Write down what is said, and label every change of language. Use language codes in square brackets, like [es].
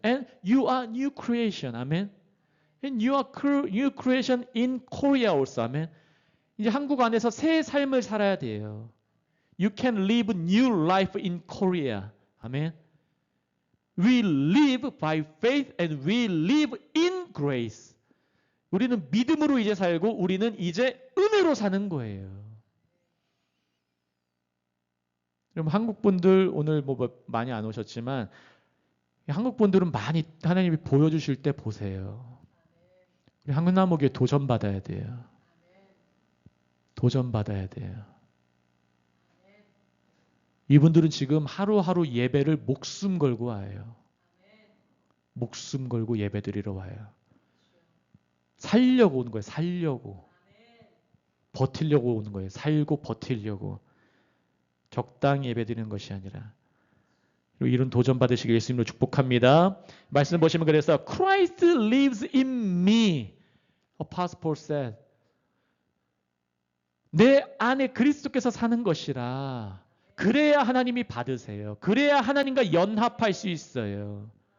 [en] And you are new creation. [ko] 아멘. [en] And you are new creation in Korea also. [ko] 아멘. 이제 한국 안에서 새 삶을 살아야 돼요. [en] You can live new life in Korea. 아멘. We live by faith and we live in grace. [ko] 우리는 믿음으로 이제 살고 우리는 이제 은혜로 사는 거예요. 여러분 한국 분들 오늘 뭐 많이 안 오셨지만 한국 분들은 많이 하나님이 보여주실 때 보세요. 우리 한국나무교회 도전받아야 돼요. 도전받아야 돼요. 이분들은 지금 하루하루 예배를 목숨 걸고 와요. 목숨 걸고 예배 드리러 와요. 살려고 오는 거예요. 살려고. 버티려고 오는 거예요. 살고 버티려고. 적당히 예배 드리는 것이 아니라. 이런 도전 받으시길 예수님으로 축복합니다. 말씀 보시면 그래서 [en] Christ lives in me. Apostle Paul said. [ko] 내 안에 그리스도께서 사는 것이라. 그래야 하나님이 받으세요. 그래야 하나님과 연합할 수 있어요.